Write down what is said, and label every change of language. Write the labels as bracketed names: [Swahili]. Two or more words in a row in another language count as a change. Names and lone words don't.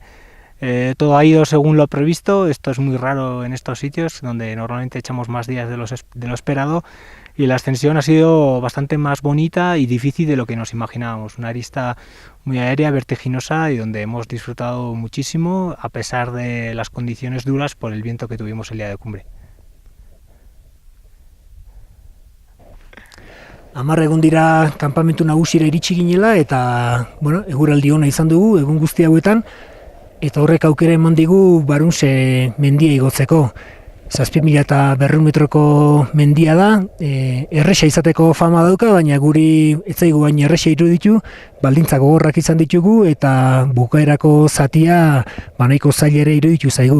[Spanish] Todo ha ido según lo previsto. Esto es muy raro en estos sitios donde normalmente echamos más días de lo esperado, y la ascensión ha sido bastante más bonita y difícil de lo que nos imaginábamos. Una arista muy aérea, vertiginosa, y donde hemos disfrutado muchísimo a pesar de las condiciones duras por el viento que tuvimos el día de cumbre. [Basque] 10 egun dira kanpamentu nagusira iritsi ginela eta eguraldi ona izan dugu egun guzti hauetan, eta horrek aukera eman digu Barunche mendia igotzeko. 7.200 metroko mendia da, erresa izateko fama dauka, baina guri ez zaigu baina erresa iruditu, baldintza gogorrak izan ditugu eta bukaerako zatia nahiko zaila ere iruditu zaigu.